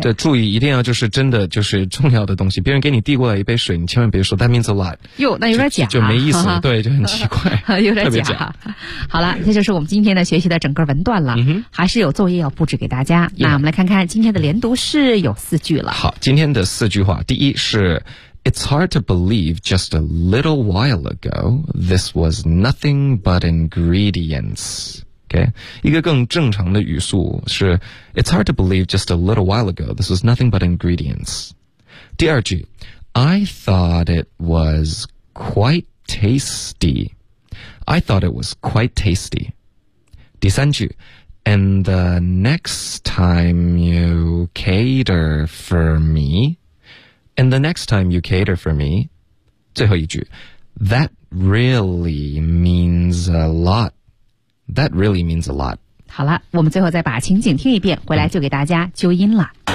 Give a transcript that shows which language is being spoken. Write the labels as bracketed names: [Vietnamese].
[Chinese] 对，注意一定要就是真的就是重要的东西。别人给你递过来一杯水，你千万别说 that means a lot。哟，那有点假，就没意思了。对，就很奇怪，有点 假。好了，这就是我们今天的学习的整个文段了。还是有作业要布置给大家。那我们来看看今天的连读是有四句了。 [English] 好，今天的四句话，第一是 It's hard to believe just a little while ago this was nothing but ingredients。 Okay，一个更正常的语速是 It's hard to believe just a little while ago this was nothing but ingredients。第二句 I thought it was quite tasty I thought it was quite tasty。第三句 And the next time you cater for me And the next time you cater for me 最后一句 That really means a lotThat really means a lot. [Chinese] 好了，我们最后再把情景听一遍，回来就给大家纠音了。